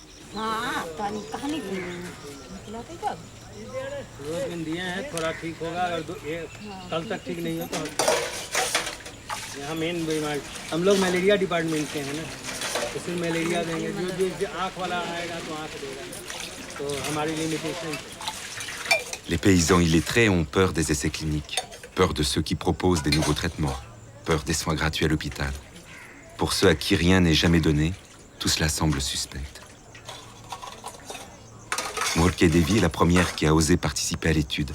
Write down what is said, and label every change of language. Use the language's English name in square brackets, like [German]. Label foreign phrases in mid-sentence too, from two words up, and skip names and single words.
[Hindi] यहाँ मेन बीमारी हम लोग [English] malaria department [Hindi] के हैं ना, इसमें मलेरिया देंगे, जो आँख वाला आएगा तो आँख देगा, तो हमारी लिमिटेशन। [French] Les paysans illettrés ont peur des essais cliniques, peur de ceux qui proposent des nouveaux traitements, peur des soins gratuits à l'hôpital. Pour ceux à qui rien n'est jamais donné, tout cela semble suspect. Mourke Devi est la première qui a osé participer à l'étude.